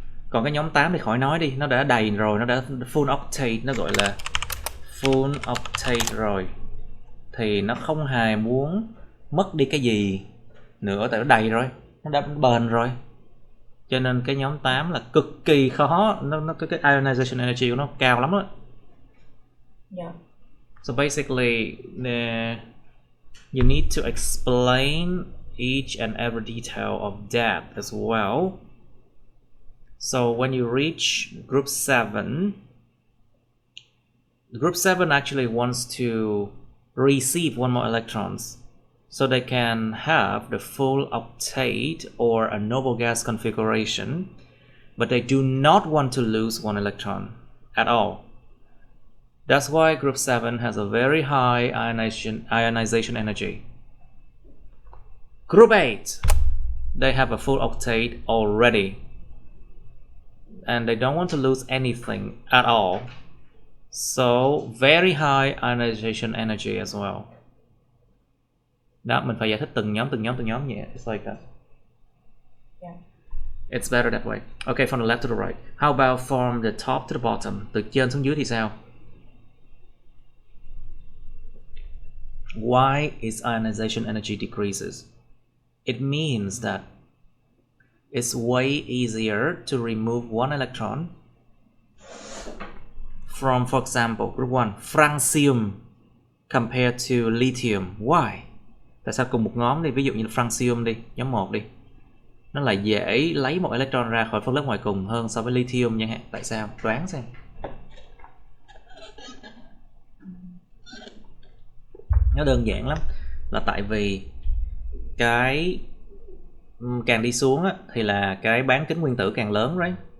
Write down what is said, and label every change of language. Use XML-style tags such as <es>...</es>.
<vi>Còn cái nhóm 8 thì khỏi nói đi, nó đã đầy rồi, nó đã full octate, nó gọi là full octate rồi. Thì nó không hề muốn mất đi cái gì nữa, tại nó đầy rồi, nó đã bền rồi. Cho nên cái nhóm 8 là cực kỳ khó, nó cái ionization energy của nó cao lắm đó.</vi> <en>Yeah. So basically, you need to explain each and every detail of that as well. So when you reach group 7 actually wants to receive one more electrons, so they can have the full octate or a noble gas configuration, but they do not want to lose one electron at all. That's why group 7 has a very high ionization energy. Group 8, they have a full octate already, and they don't want to lose anything at all. So very high ionization energy as well.</en> <vi>Đó, mình phải giải thích từng nhóm nhé.</vi> <en>It's like that. Yeah. It's better that way. Okay, from the left to the right. How about from the top to the bottom?</en> <vi>Từ trên xuống dưới thì sao?</vi> <en>Why is ionization energy decreases? It means that it's way easier to remove one electron from, for example, group 1, francium compared to lithium. Why?</en> <vi>Tại sao cùng một nhóm đi, ví dụ như là francium đi, nhóm 1 đi, nó lại dễ lấy một electron ra khỏi phân lớp ngoài cùng hơn so với lithium chẳng hạn? Tại sao? Đoán xem. Nó đơn giản lắm, là tại vì cái càng đi xuống á, thì là cái bán kính nguyên tử càng lớn, right?</vi>